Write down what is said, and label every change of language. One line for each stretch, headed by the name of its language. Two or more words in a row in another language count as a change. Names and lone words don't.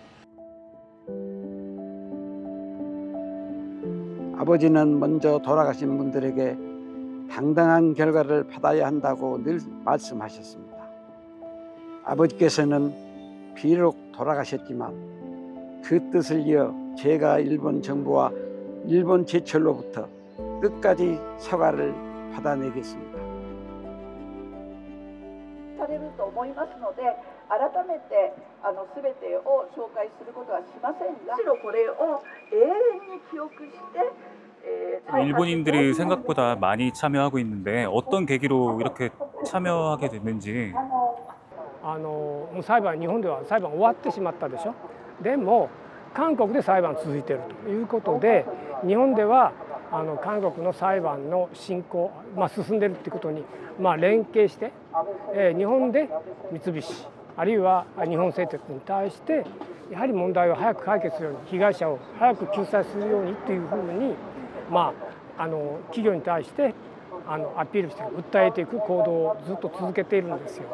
Korean: 아버지는 먼저 돌아가신 분들에게 당당한 결과를 받아야 한다고 늘 말씀하셨습니다. 아버지께서는 비록 돌아가셨지만 그 뜻을 이어 제가 일본 정부와 일본 제철로부터 끝까지 사과를 받아내겠습니다.
Japanese: されると思いますので、改めて全てを紹介することはしませんが、むしろこれを永遠に記憶して、
Korean: 일본인들이 생각보다 많이 참여하고 있는데 어떤 계기로 이렇게 참여하게 됐는지.
Japanese: もう裁判日本では裁判終わってしまったでしょ。でも韓国で裁判続いているということで、日本では韓国の裁判の進行、進んでいるということに連携して、日本で三菱あるいは日本製鉄に対してやはり問題を早く解決するように被害者を早く救済するようにというふうに、企業に対してアピールして訴えていく行動をずっと続けているんですよ。